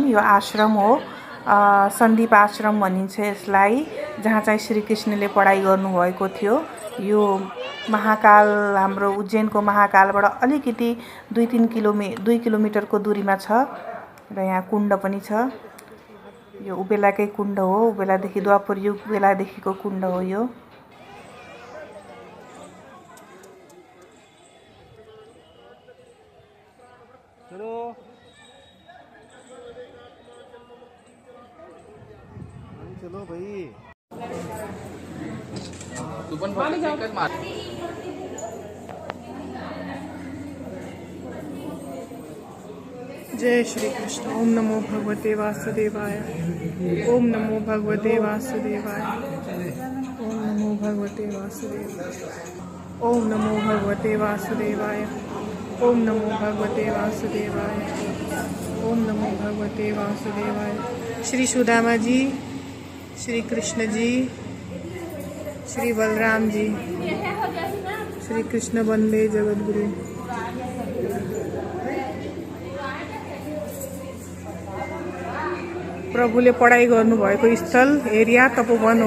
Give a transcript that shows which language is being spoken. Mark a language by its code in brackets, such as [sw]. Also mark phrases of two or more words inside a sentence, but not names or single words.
[ne] यो आश्रम हो, सन्दीप आश्रम भनिन्छ यसलाई, जहाँ चाहिँ श्री कृष्णले पढाइ गर्नुभएको थियो। यो महाकाल हाम्रो उज्जैनको महाकालबाट अलिकति 2 किलोमिटरको दूरीमा छ र यहाँ कुण्ड पनि छ। यो उबेलाकै कुण्ड हो, उबेलादेखि द्वापर युग बेलादेखिको कुण्ड हो यो। [hi] चलो चलो भाई। [mr] तू पण मार। [hi] जय श्री कृष्ण। [sa] ओम नमो भगवते वासुदेवाय। ओम नमो भगवते वासुदेवाय। ओम नमो भगवते वासुदेवाय। ओम नमो भगवते वासुदेवाय। ओम नमो भगवते वासुदेवाय। ओम नमो भगवते वासुदेवाय। श्री सुदामा जी, श्री कृष्ण जी, श्री बलराम जी, श्री कृष्ण वन्दे जगद्गुरु। [ne] प्रभुले पढाइ गर्नुभएको स्थल एरिया तपोवन हो।